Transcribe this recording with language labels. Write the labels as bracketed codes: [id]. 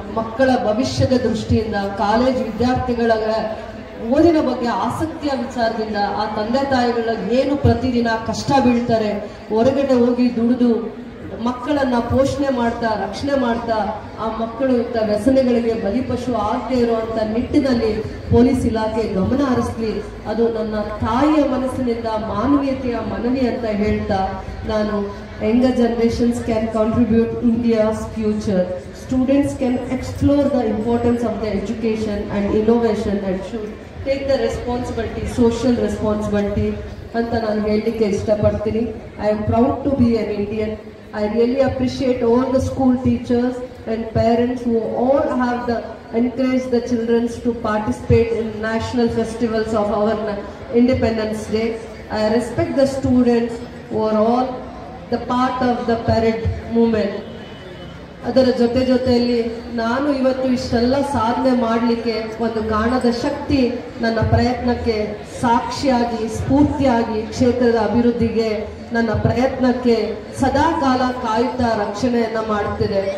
[kn] ಮಕ್ಕಳ ಭವಿಷ್ಯದ ದೃಷ್ಟಿಯಿಂದ, ಕಾಲೇಜ್ ವಿದ್ಯಾರ್ಥಿಗಳ ಓದಿನ ಬಗ್ಗೆ ಆಸಕ್ತಿಯ ವಿಚಾರದಿಂದ ಆ ತಂದೆ ತಾಯಿಗಳ ಏನು ಪ್ರತಿದಿನ ಕಷ್ಟ ಬೀಳ್ತಾರೆ, ಹೊರಗಡೆ ಹೋಗಿ ದುಡಿದು ಮಕ್ಕಳನ್ನ ಪೋಷಣೆ ಮಾಡ್ತಾ ರಕ್ಷಣೆ ಮಾಡ್ತಾ ಆ ಮಕ್ಕಳು ಇಂಥ ವ್ಯಸನಗಳಿಗೆ ಬಲಿಪಶು ಆಗದೆ ಇರುವಂತ ನಿಟ್ಟಿನಲ್ಲಿ ಪೊಲೀಸ್ ಇಲಾಖೆ ಗಮನ ಹರಿಸಲಿ. ಅದು ನನ್ನ ತಾಯಿಯ ಮನಸ್ಸಿನಿಂದ ಮಾನವೀಯತೆಯ ಮನವಿ ಅಂತ ಹೇಳ್ತಾ, ನಾನು [en] younger generations can contribute India's future. Students can explore the importance of the education and innovation and should take the responsibility, social responsibility [kn] ಅಂತ ನಾನು ಹೇಳಲಿಕ್ಕೆ ಇಷ್ಟಪಡ್ತೀನಿ. [en] I am proud to be an Indian. I really appreciate all the school teachers and parents who all have encouraged the children to participate in national festivals of our Independence Day. I respect the students who are all the part of the parade movement. [kn] ಅದರ ಜೊತೆಯಲ್ಲಿ ನಾನು ಇವತ್ತು ಇಷ್ಟೆಲ್ಲ ಸಾಧನೆ ಮಾಡಲಿಕ್ಕೆ ಒಂದು ಕಾಣದ ಶಕ್ತಿ ನನ್ನ ಪ್ರಯತ್ನಕ್ಕೆ ಸಾಕ್ಷಿಯಾಗಿ, ಸ್ಫೂರ್ತಿಯಾಗಿ, ಕ್ಷೇತ್ರದ ಅಭಿವೃದ್ಧಿಗೆ ನನ್ನ ಪ್ರಯತ್ನಕ್ಕೆ ಸದಾ ಕಾಲ ಕಾಯುತ್ತಾ ರಕ್ಷಣೆಯನ್ನು ಮಾಡ್ತಿದೆ.